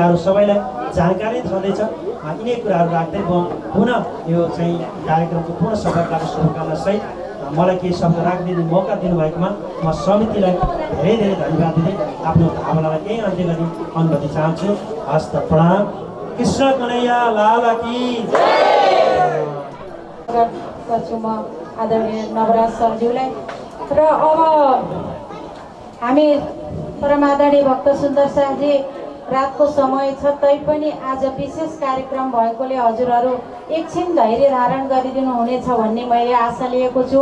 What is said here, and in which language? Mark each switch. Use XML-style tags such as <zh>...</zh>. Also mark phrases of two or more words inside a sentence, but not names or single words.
<ne>यहाँहरू सबैलाई जानकारी छँदैछ। यिनै कुराहरू राख्दै म पुनः यो चाहिँ कार्यक्रमको पूर्ण सफलताको शुभकामना सहित मलाई केही शब्द राखिदिने मौका दिनुभएकोमा म समितिलाई धेरै धेरै धन्यवाद दिँदै आफ्नो भावनालाई यही अन्त्य गर्ने अनुमति चाहन्छु। हस्त प्रणाम।</ne> <hi>कृष्ण कन्हैया लाल की</hi> <ne>गर्छु म आदरणीय नवराज सरज्यूलाई। र अब हामी परमादरणीय भक्त सुन्दर शाहजी रातको समय छ तैपनि आज विशेष कार्यक्रम भएकोले हजुरहरू एकछिन धैर्य धारण गरिदिनु हुनेछ भन्ने मैले आशा लिएको छु।</ne>